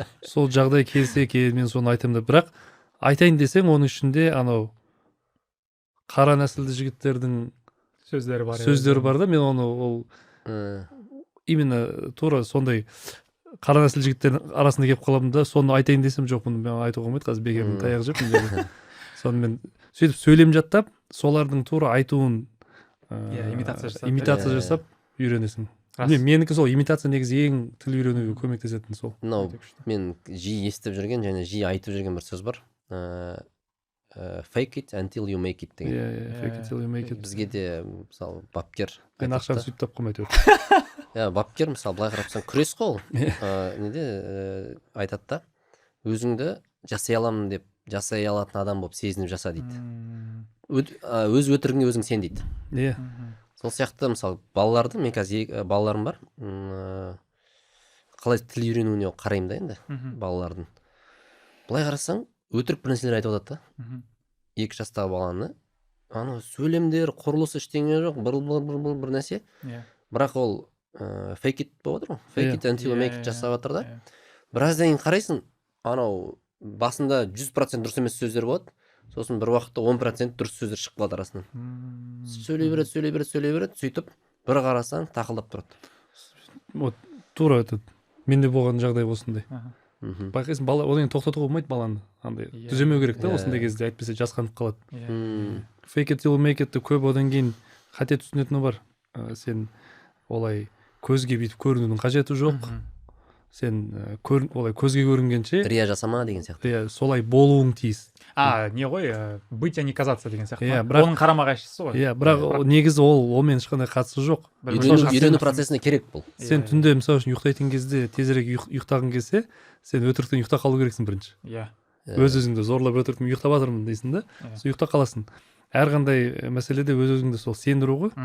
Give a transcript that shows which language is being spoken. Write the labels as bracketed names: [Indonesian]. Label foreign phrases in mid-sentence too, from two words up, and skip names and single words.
[Kazakh] Сол жағдай келсе мен соны айтамын да, бірақ айтайын десең оның ішінде анау қара нәсілді жігіттердің сөздері бар да, мен оны ол именно тура сондай қара нәсіл жігіттердің арасында келіп қаламын да, соны айтайын десем жоқ, бұны мен айтуға болмайды, қазір бекердің таяқ жеп. Сонымен сөйтіп сөйлем жаттап, солардың тура айтуын имитация жасап үйренесің. Менікі сол имитация негізі ең тіл үйренуге көмектесетін сол. Мынау мен жиі естіп жүрген және жиі айтып жүрген бір сөз бар. [English] Fake it until you make it [Kazakh] деген. [English] Fake it till you make it. [Kazakh] Бізге де мысалы бапкер. Мен ақшаны сөйтіп тапқан әйтеуір. Бапкер мысалы былай қарапсаң күрес қой ол. Неде айтады да, өзіңді жасай аламын деп жасай алатын адам болып сезініп жаса дейді. Өз өтірігіңе өзің сен дейді. Иә. Сол сияқты мысалы балаларды, мен қазір балаларым бар, қалай тіл үйренуіне қараймын да енді балалардың. Былай қарасаң өтірік бір нәрселер айтып жатады да. 2 жастағы баланы анау сөйлемдер, құрылысы ештеңе жоқ, бір нәрсе. Бірақ ол [English] fake it [Kazakh] болып отыр ғой. [English] Fake it until you make it [Kazakh] жасап жатыр да. Біраздан кейін қарайсың, анау басында 100% дұрыс емес сөздер болады. Сосын бір уақытта 10% дұрыс сөздер шығып қалады арасынан. Сөйлей береді, сөйтіп бір қарасаң тақылдап тұрады. Вот тура этот менде болған жағдай осындай. Байқайсың, бала одан тоқтатуға болмайды баланы. Андай түземеу керек та осындай кезде, әйтпесе жасқанып қалады. [English] Fake it till you make it [Kazakh] көп одан кейін қате түсінетіні бар. Сен олай көзге бүйтіп көрінудің қажеті жоқ. Сен олай көзге көрінгенше рия жасама деген сияқты. Солай болуың тиіс. Не ғой, [Russian] быть, а не казаться [Kazakh] деген сияқты. Оның қарама қайшысы ғой. Бірақ негізі олмен ешқандай қатысы жоқ. Үйрену процесіне керек бұл. Сен түнде мысалы үшін ұйықтайтын кезде, тезірек ұйықтағың келсе, сен өтіріктен ұйықтап қалу керексің бірінші. Өз-өзіңді зорлап өтіріктен ұйықтап жатырмын дейсің да, сол ұйықтап қаласың. Әрқандай мәселеде өз-өзіңді сол сендіру ғой.